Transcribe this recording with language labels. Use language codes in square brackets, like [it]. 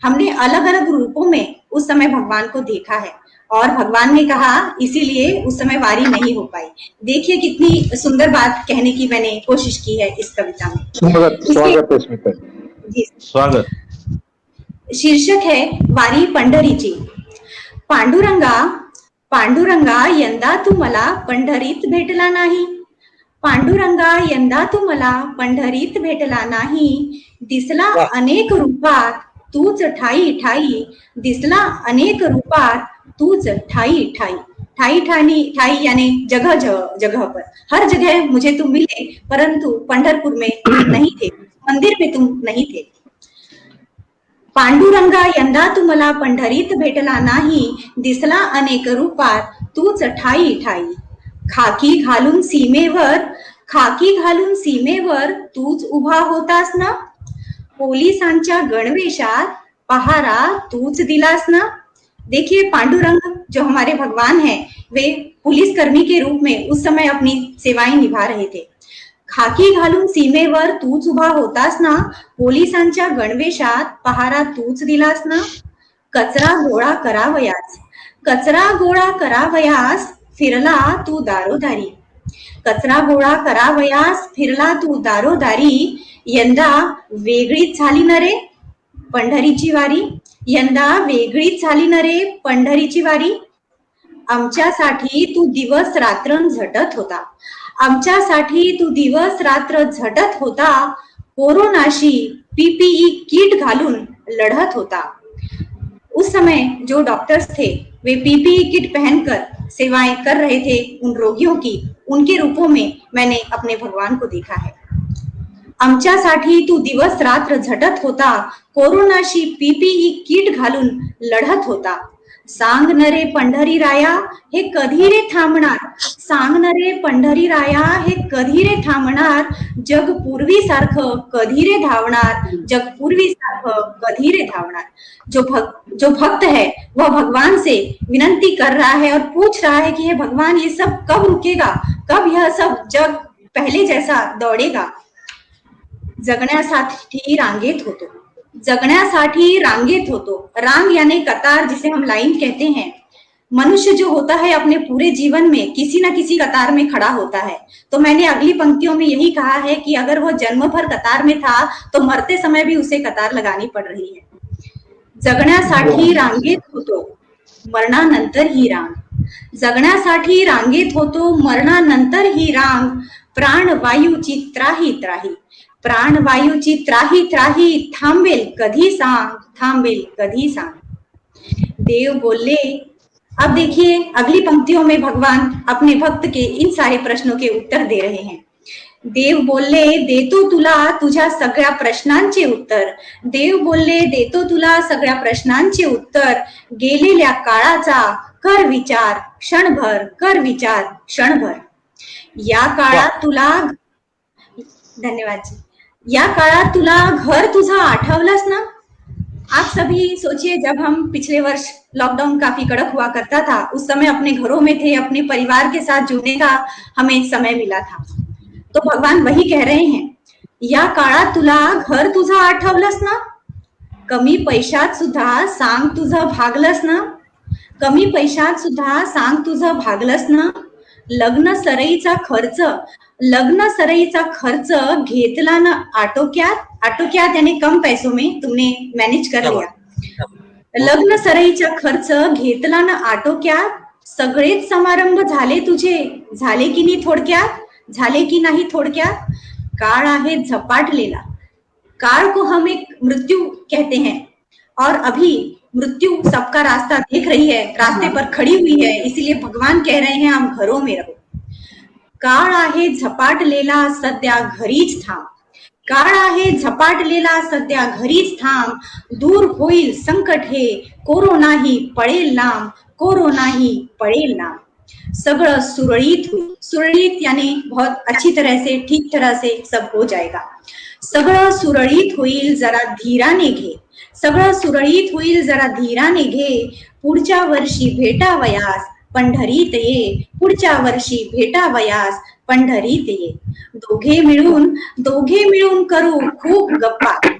[hi] हमने अलग अलग रूपों में उस समय भगवान को देखा है, और भगवान ने कहा, इसीलिए उस समय वारी नहीं हो पाई। देखिए कितनी सुंदर बात कहने की मैंने कोशिश की है इस कविता में। स्वागत। शीर्षक है वारी पंढरीची। [mr] पांडुरंगा पांडुरंगा यंदा तू मला पंढरीत भेटला नाही। पांडुरंगा यंदा तू मला पंढरीत भेटला नाही। दिसला अनेक रूपात तूच ठाई ठाई। दिसला अनेक रूपात तूच ठाई ठाई। [hi] ठाई ठाई ठाई यानी जगह जगह पर, हर जगह मुझे तुम मिले, परंतु पंढरपुर में नहीं थे, मंदिर में तुम नहीं थे। [mr] पांडुरंगा यंदा तू मला पंढरीत भेटला नाही। दिसला अनेक रूपात तूच ठाई ठाई। खाकी घालून सीमेवर तूच उभा होतास ना। पोलिसांच्या गणवेशात पहारा तूच दिलास ना। [hi] देखिए पांडुरंग जो हमारे भगवान हैं, वे पुलिस कर्मी के रूप में उस समय अपनी सेवाएं निभा रहे थे। [mr] खाकी घालून सीमेवर तूच उभा होतास ना। पोलिसांच्या गणवेशात पहारा तूच दिलास ना। कचरा गोळा करावयास फिरला तू दारोदारी। कचरा गोळा करावयास फिरला तू दारोदारी। यंदा वेगळीच झाली न रे पंढरीची वारी। यंदा वेगळीच झाली न रे पंढरीची वारी। आमच्यासाठी तू दिवस रात्र झटत होता। आमच्यासाठी तू दिवस रात्र झटत होता। कोरोनाशी पीपीई किट घालून लढत होता। [hi] उस समय जो डॉक्टर्स थे वे पीपीई किट पहनकर सेवाएं कर रहे थे उन रोगियों की, उनके रूपों में मैंने अपने भगवान को देखा है। [mr] आमच्यासाठी तू दिवस रात्र झटत होता, कोरोनाशी पीपीई किट घालून लढत होता. सांग न रे पंढरी राया हे कधी रे थांबणार, सांग न रे पंढरी राया हे कधी रे थांबणार, जग पूर्वीसारखं कधी रे धावणार, जग पूर्वीसारखं कधी रे धावणार. [hi] जो भक्त है वह भगवान से विनंती कर रहा है और पूछ रहा है कि हे भगवान, ये सब कब रुकेगा, कब यह सब जग पहले जैसा दौड़ेगा. [mr] जगण्यासाठी रांगेत होतो, जगण्यासाठी रांगेत होतो. [hi] रांग यानी कतार, जिसे हम लाइन कहते हैं. मनुष्य जो होता है अपने पूरे जीवन में किसी न किसी कतार में खड़ा होता है. तो मैंने अगली पंक्तियों में यही कहा है कि अगर वह जन्म भर कतार में था तो मरते समय भी उसे कतार लगानी पड़ रही है. [mr] जगण्यासाठी रांगेत होतो, मरणानंतर ही रांग. जगण्यासाठी रांगेत होतो, मरणानंतर ही रांग. प्राणवायूची त्राही त्राही, प्राणवायूची त्राही त्राही, थांबेल कधी सांग, थांबेल कधी सांग. देव बोले. [hi] अब देखिए अगली पंक्तियों में भगवान अपने भक्त के इन सारे प्रश्नों के उत्तर दे रहे हैं. [mr] देव बोलले, देतो तुला तुझ्या सगळ्या प्रश्नांचे उत्तर. देव बोलले, देतो तुला सगळ्या प्रश्नांचे उत्तर. गेलेल्या काळाचा कर विचार क्षणभर, कर विचार क्षणभर. या काळात तुला, धन्यवाद जी, या काळात तुला घर तुझा आठवलंस ना. [hi] आप सभी सोचिए, जब हम पिछले वर्ष लॉकडाउन काफी कड़क हुआ करता था, उस समय अपने घरों में थे, अपने परिवार के साथ जुड़ने का हमें समय मिला था. तो भगवान वही कह रहे हैं, [mr] या काळात तुला घर तुझं आठवलंस ना. कमी पैशात सुद्धा सांग तुझं भागलंस ना. कमी पैशात सुद्धा सांग तुझं भागलंस ना. लग्न सराईचा खर्च, लग्न सराईचा खर्च घेतला ना आटोक्यात. [hi] आटोक्यात यानी कम पैसों में तुमने मैनेज कर लिया. [mr] लग्न सराईचा खर्च घेतला ना आटोक्यात. सगळेच समारंभ झाले तुझे, झाले की नाही थोडक्यात, झाले की नाही थोडक्यात. काळ आहे झपाटलेला. [hi] काल को हम एक मृत्यु कहते हैं और अभी मृत्यु सबका रास्ता देख रही है, रास्ते पर खड़ी हुई है. इसीलिए भगवान कह रहे हैं आप घरों में रहो. [mr] काळ आहे झपाटलेला सध्या घरीच थांब. काळ आहे झपाटलेला सध्या घरीच थांब. दूर होईल संकट हे, कोरोनाही पळेल लांब, कोरोनाही पळेल लांब. सगळं सुरळीत होईल. [hi] सुरळीत यानी बहुत अच्छी तरह से, ठीक तरह से सब हो जाएगा. [mr] सगळं सुरळीत होईल जरा धीराने घे. सगळं सुरळीत होईल जरा धीराने घे. पुढच्या वर्षी भेटावयास पंढरीत ये. पुढच्या वर्षी भेटावयास पंढरीत ये. दोघे मिळून करू खूप गप्पा.